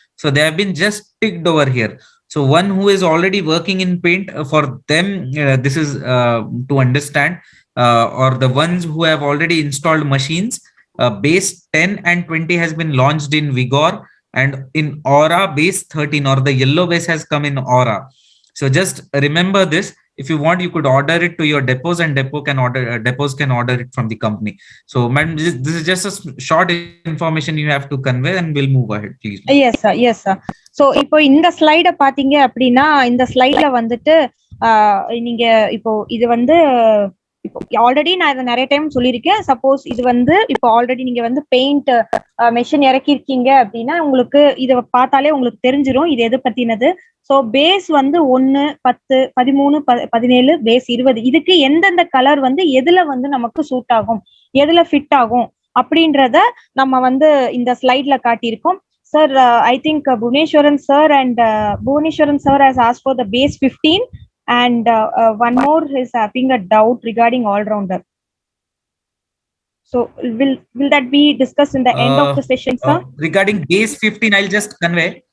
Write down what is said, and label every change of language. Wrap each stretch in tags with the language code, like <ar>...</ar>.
<en>So they have been just ticked over here. So one who is already working in paint, for them this is to understand, or the ones who have already installed machines, base 10 and 20 has been launched in Vigor, and in Aura base 13 or the yellow base has come in Aura. So just remember this. If you want, you could order it to your depots, and depots can order it from the company. So madam, this is just a short information you have to convey, and we'll move ahead, please. Yes sir, yes sir.</en> <ta>So இப்போ இந்த ஸ்லைட பாத்தீங்க அப்படின்னா இந்த ஸ்லைட்ல வந்துட்டு நீங்க இப்போ இது வந்து இப்போ ஆல்ரெடி நான் இதை நிறைய டைம் சொல்லியிருக்கேன். சப்போஸ் இது வந்து இப்போ ஆல்ரெடி நீங்க வந்து பெயிண்ட் மெஷின் இறக்கிருக்கீங்க அப்படின்னா உங்களுக்கு இதை பார்த்தாலே உங்களுக்கு தெரிஞ்சிடும் இது எது பத்தினது. ஸோ பேஸ் வந்து 1, 10, 13, 17, பேஸ் 20, இதுக்கு எந்தெந்த கலர் வந்து எதுல வந்து நமக்கு சூட் ஆகும், எதுல ஃபிட் ஆகும் அப்படின்றத நம்ம வந்து இந்த ஸ்லைட்ல காட்டியிருக்கோம்.</ta> <en>Sir, I think Bhuvneshwaran sir has asked for the base 15, and one more is having a doubt regarding all-rounder. So will that be discussed in the end of the session, sir? Regarding base 15, I'll just convey.</en>